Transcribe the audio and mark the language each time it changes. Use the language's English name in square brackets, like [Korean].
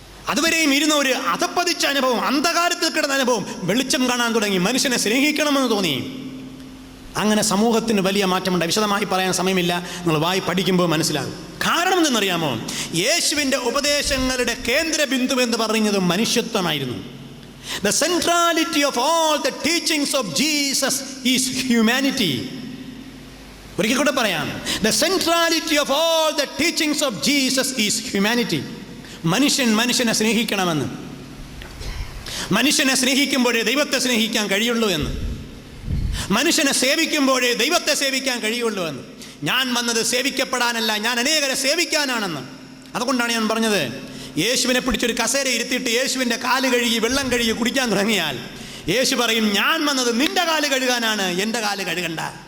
[Malayalam] അതുവരെയും ഇരുന്ന ഒരു അധപ്പതിച്ച അനുഭവം, അന്ധകാരത്തിൽ കിടന്ന അനുഭവം വെളിച്ചം കാണാൻ തുടങ്ങി. മനുഷ്യനെ സ്നേഹിക്കണമെന്ന് തോന്നി. അങ്ങനെ സമൂഹത്തിന് വലിയ മാറ്റമുണ്ടായി. വിശദമായി പറയാൻ സമയമില്ല, നിങ്ങൾ പഠിക്കുമ്പോൾ മനസ്സിലാകും. കാരണം എന്തെന്നറിയാമോ? യേശുവിൻ്റെ ഉപദേശങ്ങളുടെ കേന്ദ്ര ബിന്ദു എന്ന് പറയുന്നത് മനുഷ്യത്വമായിരുന്നു. [English] The centrality of all the teachings of Jesus is humanity. [Malayalam] ഒരിക്കൽ കൂടെ പറയാം, [English] the centrality of all the teachings of Jesus is humanity. [Malayalam] മനുഷ്യനെ സ്നേഹിക്കണമെന്ന്, മനുഷ്യനെ സ്നേഹിക്കുമ്പോഴേ ദൈവത്തെ സ്നേഹിക്കാൻ കഴിയുള്ളൂ എന്ന്, മനുഷ്യനെ സേവിക്കുമ്പോഴേ ദൈവത്തെ സേവിക്കാൻ കഴിയുള്ളൂ എന്ന്. ഞാൻ വന്നത് സേവിക്കപ്പെടാനല്ല, ഞാൻ അനേകരെ സേവിക്കാനാണെന്ന്. അതുകൊണ്ടാണ് ഞാൻ പറഞ്ഞത്, യേശുവിനെ പിടിച്ചൊരു കസേര ഇരുത്തിയിട്ട് യേശുവിൻ്റെ കാല് കഴുകി വെള്ളം കഴുകി കുടിക്കാൻ തുടങ്ങിയാൽ യേശു പറയും, ഞാൻ വന്നത് നിന്റെ കാല് കഴുകാനാണ്, എൻ്റെ കാല് കഴുകണ്ട.